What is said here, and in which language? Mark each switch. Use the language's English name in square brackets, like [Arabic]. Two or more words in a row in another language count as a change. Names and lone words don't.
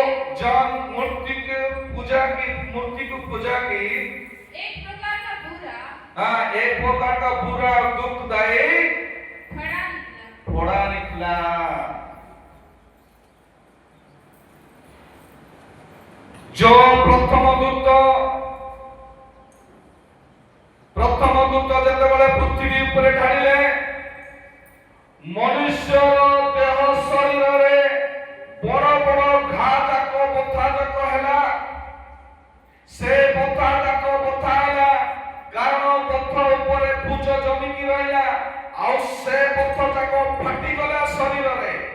[Hindi] जन मूर्ति को पूजा की एक प्रकार का बुरा एक प्रकार का बुरा दुखदायी फोड़ा निकला। जो प्रथम दूत [Odia] যেতବେଳେ ପୃଥିବୀ ଉପରେ ଢାଳିଲେ, ମନୁଷ୍ୟର ଦେହ ଶରୀରରେ ବଡ଼ ବଡ଼ ଘା ଯାକ ବଥା ଯାକ ହେଲା। ସେ ବଥା ଯାକ ବଥା ହେଲା କାରଣ ପଥ ଉପରେ ପୁଜ ଜମିକି ରହିଲା, ଆଉ ସେ ପଥ ଯାକ ଫାଟିଗଲା ଶରୀରରେ।